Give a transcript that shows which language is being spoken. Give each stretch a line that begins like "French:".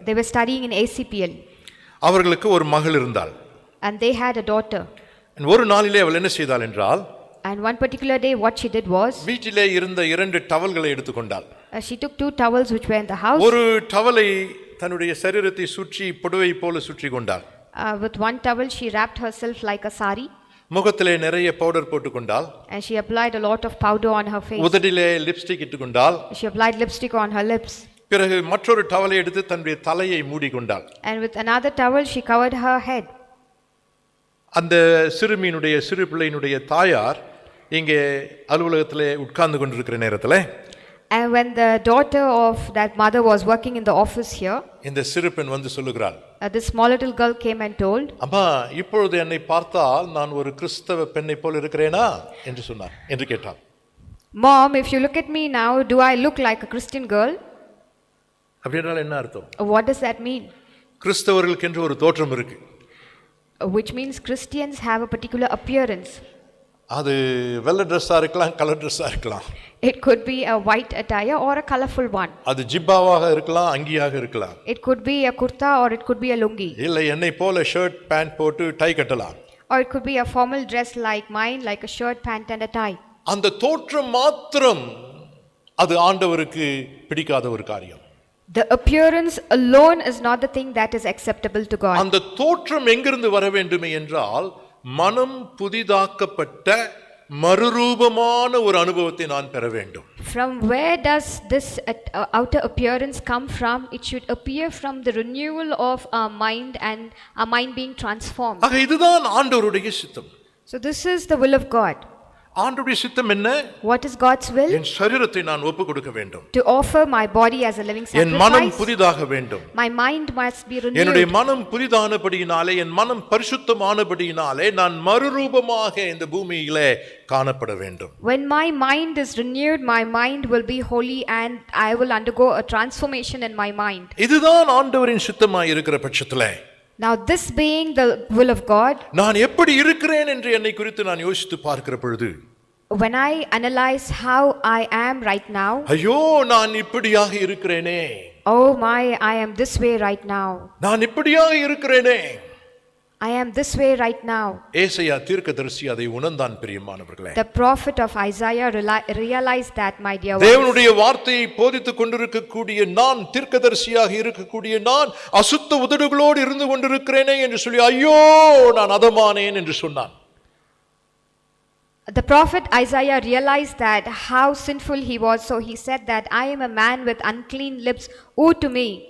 English: They were studying in ACPL.
Tamil: அவர்களுக்கு ஒரு மகள் இருந்தாள்.
English: And they had a daughter.
Tamil: ஒரு நாளிலே அவள் என்ன செய்தாள் என்றால்,
English: And one particular day what she did was,
Tamil: வீட்டிலே இருந்த 2 டவல்களை எடுத்துக்கொண்டாள்.
English: she took 2 towels which were in the house.
Tamil: ஒரு டவலை தன்னுடைய சரீரத்தை சுற்றி புடவை போல சுற்றி கொண்டாள்.
English: With one towel she wrapped herself like a sari.
Tamil: முகத்திலே நிறைய powder போட்டுக்கொண்டாள்.
English: And she applied a lot of powder on her face.
Tamil: உதட்டிலே lipstick இட்டுக்கொண்டாள்.
English: She applied lipstick on her lips.
Tamil: பிறகு மற்றொரு டவலை எடுத்து தன்னுடைய தலையை மூடிக்கொண்டாள்.
English: And with another towel she covered her head.
Tamil: அந்த சிறுமியினுடைய சிறு பிள்ளையினுடைய தாயார் இங்கே அலுவலகத்திலே உட்கார்ந்து கொண்டிருக்கிற நேரத்திலே,
English: And when the daughter of that mother was working in the office here,
Tamil: இந்த சிறு பெண் வந்து சொல்லுகிறாள்,
English: this small little girl came and told,
Tamil: அம்மா இப்பொழுது என்னை பார்த்தால் நான் ஒரு கிறிஸ்தவ பெண்ணை போல இருக்கிறேனா என்று கேட்டாள்.
English: Mom, if you look at me now, do I look like a Christian girl?
Tamil: அப்படின்றால் என்ன அர்த்தம்?
English: What does that mean?
Tamil: கிறிஸ்தவர்களுக்கு என்று ஒரு தோற்றம் இருக்கு.
English: Which means Christians have a particular appearance.
Tamil: அது வெள்ளை ட்ரெஸ்ஸா இருக்கலாம், கலர் ட்ரெஸ்ஸா இருக்கலாம்.
English: It could be a white attire or a colorful one.
Tamil: அது ஜிப்பாவாக இருக்கலாம், அங்கியாக இருக்கலாம்.
English: It could be a kurta or it could be a lungi.
Tamil: இல்லை என்னை போல ஷர்ட் பேண்ட் போட்டு டை கட்டலாம்.
English: Or it could be a formal dress like mine, like a shirt, pant and a tie.
Tamil: அந்த தோற்றம் மாத்திரம் அது ஆண்டவருக்கு பிடிக்காத ஒரு காரியம்.
English: The appearance alone is not the thing that is acceptable to God.
Tamil: அந்த தோற்றம் எங்கிருந்து வர வேண்டுமே என்றால், மனம் புதிதாக்கப்பட்ட மறுரூபமான ஒரு அனுபவத்தை நான் பெற வேண்டும்.
English: From where does this outer appearance come from? It should appear from the renewal of our mind and our mind being transformed.
Tamil: ஆக இதுதான் ஆண்டவருடைய சித்தம்.
English: So this is the will of God.
Tamil: ஆண்டவருடைய சித்தம் என்ன?
English: What is God's will?
Tamil: என் சரீரத்தை நான் ஒப்புக் கொடுக்க வேண்டும்.
English: To offer my body as a living
Tamil: என் மனம்
English: sacrifice.
Tamil: புதிதாக வேண்டும்.
English: My mind must be
Tamil: என்னுடைய
English: renewed.
Tamil: மனம் புதிதானபடியினாலே, என் மனம் பரிசுத்தமானபடியினாலே நான் மறுரூபமாக இந்த பூமியிலே காணப்பட வேண்டும்.
English: When my mind is renewed, my mind will be holy and I will undergo a transformation in my mind.
Tamil: இதுதான் ஆண்டவரின் சித்தமாய் இருக்கிற பட்சத்திலே,
English: Now this being the will of God,
Tamil: நான் எப்படி இருக்கிறேன் என்று என்னை குறித்து நான் யோசித்து பார்க்கிற பொழுது,
English: when I analyze how I am right now,
Tamil: ஐயோ நான் இப்படியாக இருக்கிறேனே,
English: oh my, I am this way right now.
Tamil: நான் இப்படியாக இருக்கிறேனே.
English: I am this way right now.
Tamil: ஏசாயா தீர்க்கதரிசி அதை உணர்ந்தான் பிரியமானவர்களே.
English: The prophet of Isaiah realized that, my dear ones.
Tamil: தேவனுடைய வார்த்தையை போதித்துக் கொண்டிருக்கக்கூடிய நான், தீர்க்கதரிசியாக இருக்கக்கூடிய நான் அசுத்த உதடுகளோடு இருந்து கொண்டிருக்கிறேனே என்று சொல்லி ஐயோ நான் அதமானேன் என்று சொன்னான்.
English: The prophet Isaiah realized that how sinful he was, so he said that I am a man with unclean lips, woe to me.